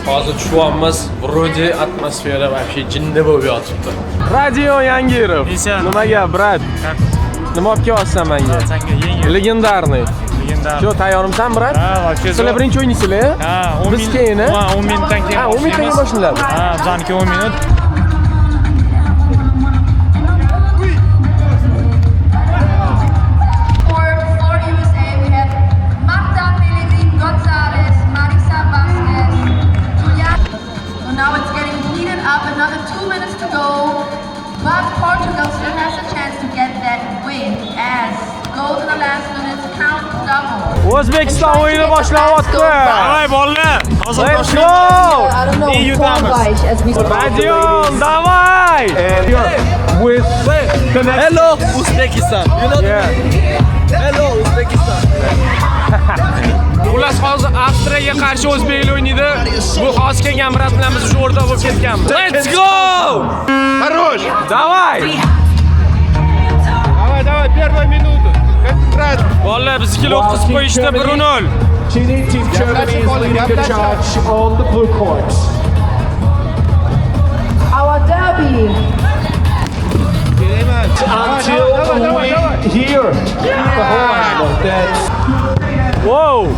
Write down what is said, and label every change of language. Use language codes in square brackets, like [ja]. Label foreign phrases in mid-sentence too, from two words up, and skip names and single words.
[uz] Hozir tushyapmiz. Вроде atmosfera вообще jinni bo'lib yotibdi. Radio Yangirov. Nima gap, brat? Nima olib kelyapsan menga? Legendarniy. Shu tayyormisan, brat? Ha, вообще. Sizlar birinchi o'ynaysizlar? Ha, 10 Biz keyin. Ha, 10 minutdan keyin. Ha, 10 minutdan keyin boshlanadi. Ha, bizaniki 10 minut. [en] Another 2 minutes to go, but Portugal still has a chance to get that win as goals in the last minutes count double. [uz] O'zbekiston o'yini boshlanyapti. Davay bolalar. Hozir [en] Let's go! [uz] Ey yutamiz. Radion, davay! [en] Hello, Uzbekistan. You know? Hello, Uzbekistan. [uz] Xullas hozir Avstriyaga qarshi o'zbeklar o'ynaydi. Bu hozir kelgan brat bilan biz shu o'rtoq bo'lib ketganmiz. [en] Let's go! [ru] Хорош! Давай! Давай, первая минута. [uz] Bolalar biznikilar o'tkazib qo'yishdi 1-0. [en] Our derby. Whoa!